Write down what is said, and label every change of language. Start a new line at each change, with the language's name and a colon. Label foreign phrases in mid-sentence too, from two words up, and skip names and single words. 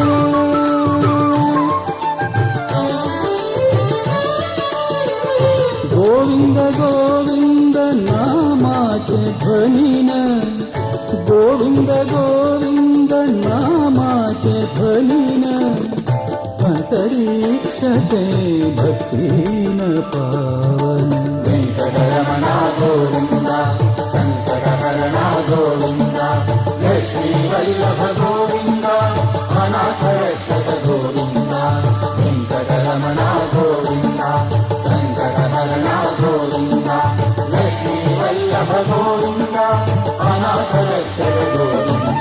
Marathi: गोविंद गोविंद नामाचे ध्वनीन गोविंद गोविंद नामाचे ध्वनीन अंतरीक्षते भक्तीन पावन.
Telugu: వెంకటరమణ గోవింద సంకటహరణ గోవింద లక్ష్మీ వల్లభ గోవింద అనాథ రక్షక గోవింద. వెంకటరమణ గోవింద సంకటహరణ గోవింద లక్ష్మీ వల్లభ గోవింద అనాథ రక్షక గోవింద.